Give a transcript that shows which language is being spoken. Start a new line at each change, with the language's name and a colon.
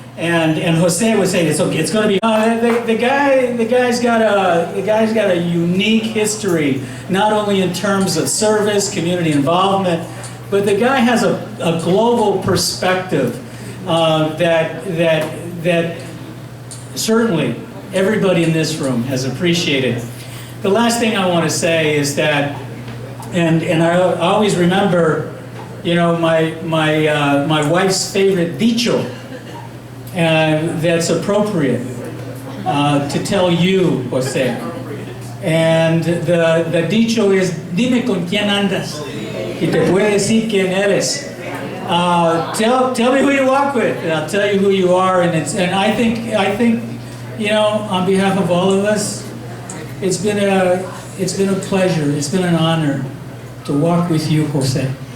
English: And Jose would say, "It's okay. It's going to be." The guy's got a unique history, not only in terms of service, community involvement, but the guy has a global perspective that certainly everybody in this room has appreciated. The last thing I want to say is that, and I always remember, you know, my wife's favorite dicho. That's appropriate to tell you, Jose. And the dicho is,
Spanish: dime con quién andas, y te puedo decir quién eres.
English: Tell me who you walk with, and I'll tell you who you are. And I think, you know, on behalf of all of us, it's been a pleasure, it's been an honor to walk with you, Jose.